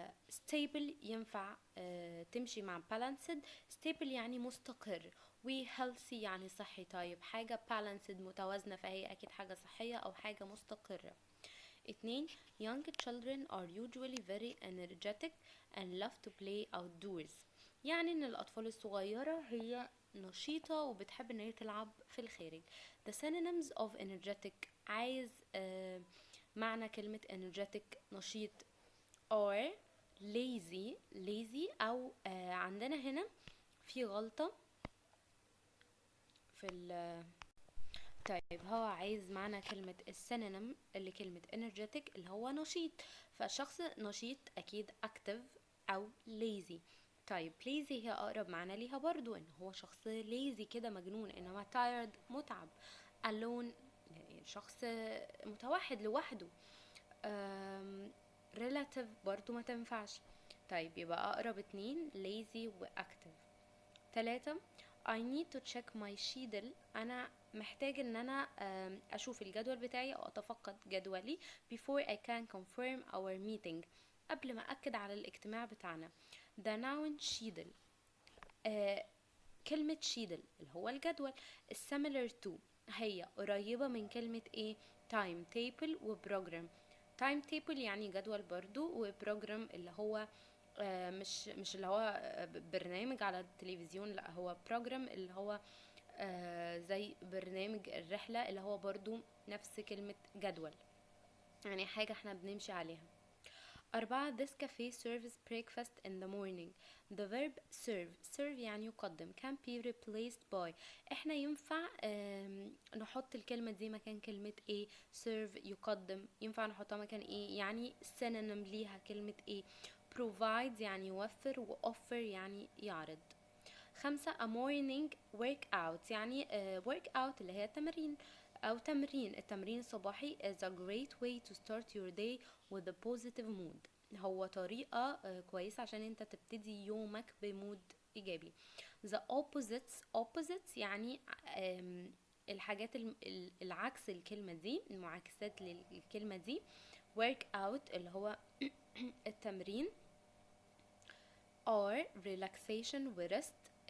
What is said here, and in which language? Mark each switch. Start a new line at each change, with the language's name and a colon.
Arabic: stable ينفع تمشي مع balanced. stable يعني مستقر و healthy يعني صحي. طيب حاجة balanced متوازنة فهي أكيد حاجة صحية أو حاجة مستقرة.
English: 2 young children are usually very energetic and love to play outdoors.
Arabic: يعني ان الاطفال الصغيرة هي نشيطة وبتحب ان هي تلعب في الخارج.
English: the synonyms of energetic
Arabic: عايز معنى كلمة energetic نشيط or lazy او عندنا هنا في غلطة في طيب هو عايز معنى كلمة السينونيم اللي كلمة energetic اللي هو نشيط، فالشخص نشيط أكيد active أو lazy. طيب lazy هي أقرب معنى ليها برضو، إن هو شخص lazy كده مجنون، إنما tired متعب. alone يعني شخص متوحد لوحده. relative برضو ما تنفعش. طيب يبقى أقرب 2 lazy و active.
English: 3 I need to check my schedule.
Arabic: أنا محتاج ان انا اشوف الجدول بتاعي او اتفقد جدولي
English: before I can confirm our meeting.
Arabic: قبل ما اكد على الاجتماع بتاعنا.
English: the noun schedule
Arabic: كلمة schedule اللي هو الجدول.
English: similar to
Arabic: هي قريبة من كلمة ايه، time table و program. time table يعني جدول برضو، و program اللي هو مش اللي هو برنامج على التلفزيون، لا هو program اللي هو زي برنامج الرحلة اللي هو برضو نفس كلمة جدول، يعني حاجة احنا بنمشي عليها.
English: 4 this cafe serves breakfast in the morning. the verb serve
Arabic: يعني يقدم
English: can be replaced by.
Arabic: احنا ينفع نحط الكلمة دي مكان كلمة ايه، serve يقدم، ينفع نحطها مكان ايه، يعني synonym ليها كلمة ايه، provide يعني يوفر و offer يعني يعرض.
English: 5 a morning workout
Arabic: يعني workout اللي هي تمرين أو التمرين الصباحي
English: is a great way to start your day with a positive mood.
Arabic: هو طريقة كويسة عشان انت تبتدي يومك بمود إيجابي.
English: the opposites
Arabic: يعني الحاجات العكس الكلمة دي، المعاكسات للكلمة دي. workout اللي هو التمرين
English: or relaxation
Arabic: و rest